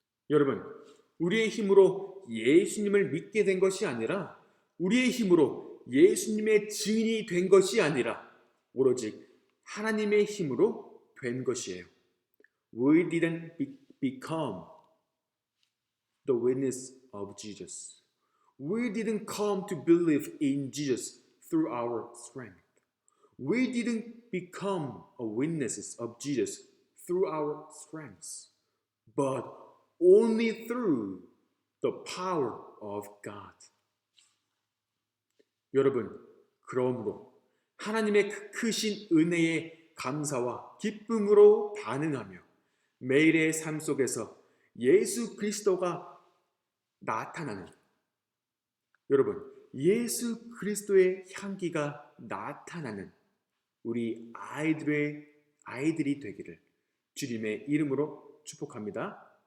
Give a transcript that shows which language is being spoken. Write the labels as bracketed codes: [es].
[ko] 여러분, 우리의 힘으로 예수님을 믿게 된 것이 아니라 우리의 힘으로 예수님의 증인이 된 것이 아니라 오로지 하나님의 힘으로 된 것이에요. [en] We didn't become the witness of Jesus. We didn't come to believe in Jesus through our strength. We didn't become a witnesses of Jesus through our strengths, but only through the power of God. [ko] 여러분, 그러므로 하나님의 크신 은혜에 감사와 기쁨으로 반응하며 매일의 삶 속에서 예수 그리스도가 나타나는, 여러분, 예수 그리스도의 향기가 나타나는 우리 아이들이 되기를 주님의 이름으로 축복합니다.